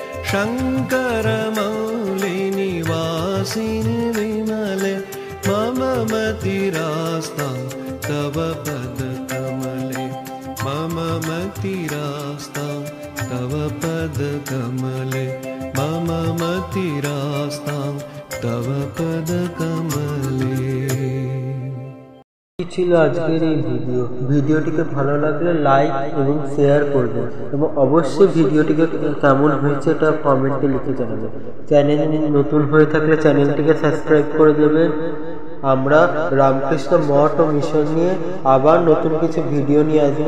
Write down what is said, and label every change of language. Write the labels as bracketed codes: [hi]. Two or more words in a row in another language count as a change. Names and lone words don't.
[sa] शङ्करमौलिनिवासिनि विमले मम मतिरास्तां तव पदकमले मम मतिरास्तां तव पदकमले मम मतिरास्तां तव पदकमले। [bn] ছিল আজকের এই ভিডিওটিকে ভালো লাগলে লাইক এবং শেয়ার করবেন এবং অবশ্যই ভিডিওটিকে কেমন হয়েছে এটা কমেন্টে লিখে জানাবেন। চ্যানেল নতুন হয়ে থাকলে চ্যানেলটিকে সাবস্ক্রাইব করে দেবেন। আমরা রামকৃষ্ণ মঠ ও মিশন নিয়ে আবার নতুন কিছু ভিডিও নিয়ে আসবো।